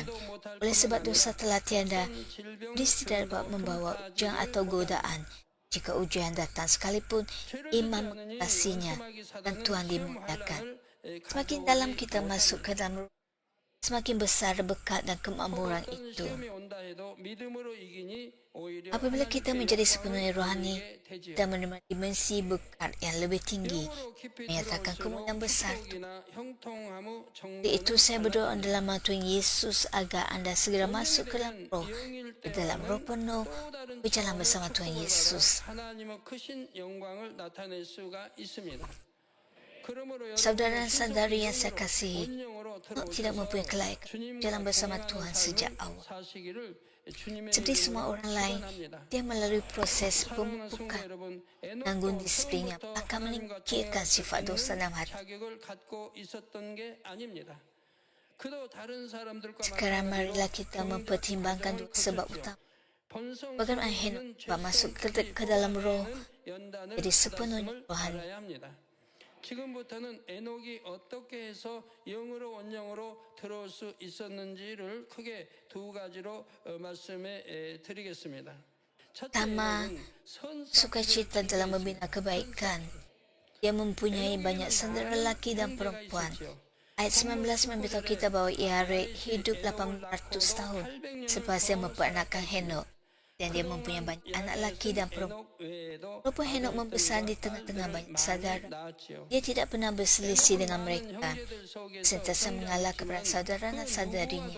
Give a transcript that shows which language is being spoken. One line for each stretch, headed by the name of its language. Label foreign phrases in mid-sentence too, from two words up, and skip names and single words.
Malay: Oleh sebab dosa telah tiada, iblis tidak dapat membawa ujian atau godaan. Jika ujian datang sekalipun, iman mengatasinya dan Tuhan dimuliakan. Semakin dalam kita masuk ke dalam semakin besar berkat dan kemakmuran
Korean: 어떤
Malay: itu.
Korean: 시험이 온다 해도 믿음으로 이기니 오히려
Malay: Apabila kita menjadi
Korean: 하나님께
Malay: sepenuhnya
Korean: 영광을
Malay: rohani
Korean: 돌리게 되지요.
Malay: dan menerima dimensi berkat yang lebih tinggi,
Korean: 영으로 깊이
Malay: menyatakan kemuliaan
Korean: 들어올수록
Malay: besar
Korean: 축복이나 형통함의
Malay: Itu
Korean: 정도는
Malay: saya berdoa
Korean: 달라집니다.
Malay: dalam nama Tuhan Yesus agar anda segera masuk ke dalam roh, ke dalam roh penuh, berjalan bersama Tuhan Yesus.
Korean: 하나님의 크신 영광을 나타낼 수가 있습니다. 그러므로
Malay: Saudara dan saudari yang saya kasihi,
Korean: 온영으로
Malay: tidak mempunyai kelayakan jalan bersama Tuhan sejak awal.
Korean: 사시기를 주님의
Malay: Seperti
Korean: 이름으로
Malay: semua orang lain,
Korean: 축원합니다.
Malay: dia melalui proses
Korean: 사랑하는 성도
Malay: pemupukan
Korean: 여러분,
Malay: gangguan
Korean: 에녹도
Malay: disiplin yang
Korean: 처음부터
Malay: akan
Korean: 하나님과
Malay: menyingkirkan sifat dosa dalam hati.
Korean: 자격을 갖고 있었던 게 아닙니다. 그도 다른 사람들과
Malay: Sekarang marilah kita mempertimbangkan dua sebab utama. Bagaimana Henok dapat masuk ke dalam roh, jadi sepenuhnya rohani.
Korean: 지금부터는 에녹이 어떻게 해서 영으로 원영으로 들어올 수 있었는지를 크게 두 가지로 말씀해 드리겠습니다.
Malay: Pertama, sukacita dalam membina kebaikan. Dia mempunyai banyak saudara lelaki dan perempuan. Ayat 19 memberitahu kita bahawa Yared hidup 800 tahun selepas dia memperanakkan Henok. Dan dia mempunyai banyak anak lelaki dan perempuan. Walaupun Henok membesar di tengah-tengah banyak saudara, dia tidak pernah berselisih dengan mereka, sentiasa mengalah kepada saudara dan saudarinya.